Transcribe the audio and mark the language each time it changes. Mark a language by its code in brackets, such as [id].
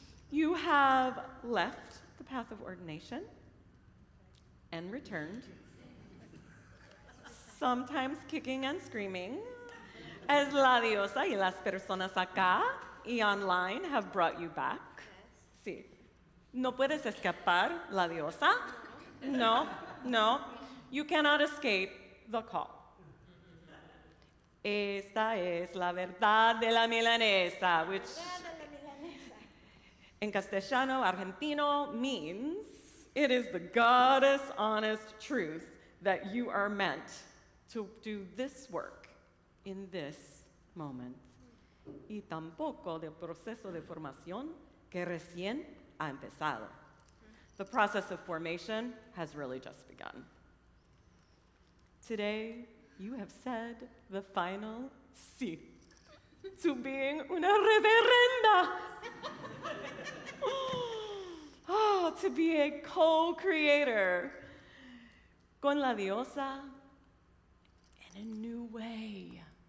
[en] You have left the path of ordination and returned, sometimes kicking and screaming, as [es] la diosa y las personas acá y online [en] have brought you back. [es] Sí. No puedes escapar, la diosa. No, no. [en] You cannot escape the call. [es] Esta es la verdad de la milanesa, [en] which in castellano argentino means it is the goddess honest truth that you are meant to do this work in this moment. [es] Y tampoco del proceso de formación que recién ha empezado. [en] The process of formation has really just begun. Today, you have said the final sí to being [es] una reverenda. [en] Oh, to be a co-creator [es] con la diosa [en] in a new way.